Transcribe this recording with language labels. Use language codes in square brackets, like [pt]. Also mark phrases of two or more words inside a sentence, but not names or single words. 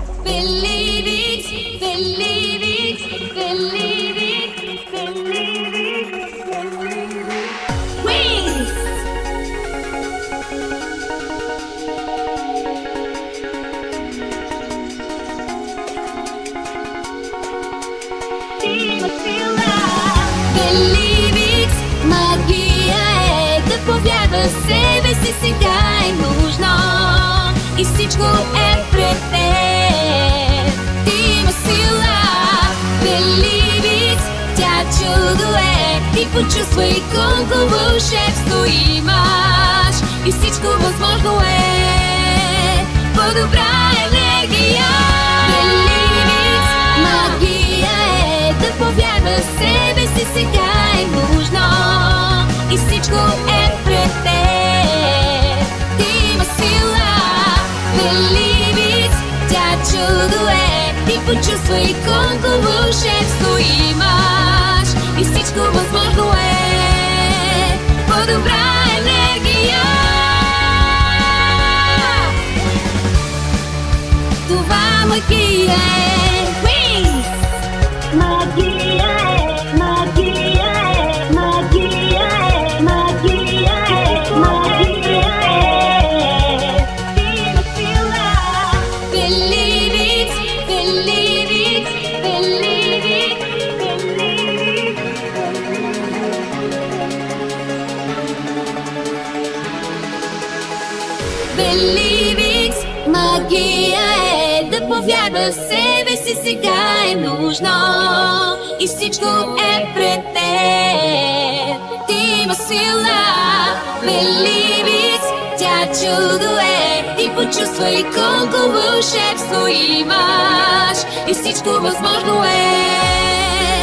[en] Believe it, believe it, believe it, believe it, believe it. Wings! Believe it, [bg] магия е да повярваш в себе си, сега е нужно и всичко е пред теб. Ти има сила, [en] believe it, [bg] тя чудо е. Ти почувствай колко вълшебство имаш и всичко възможно е. По-добра енергия. [en] Believe it, [bg] магия е да повярваш в себе си, сега е нужно и всичко е пред теб. Ти има сила, [en] believe it, [bg] тя чудо е. Ти почувствай колко вълшебство имаш и всичко възможно е. По-добра енергия. Това магия е. Wings! Магия е, магия е, магия е, магия е, магия е. Ти има сила. [en] Believe it, believe it, believe it, believe it. Believe it, [bg] магия е да повярваш в себе си, сега е нужно и всичко е пред теб. Ти има сила, [en] believe it, [bg] тя чудо е. Ти почувствай колко вълшебство имаш и всичко възможно е.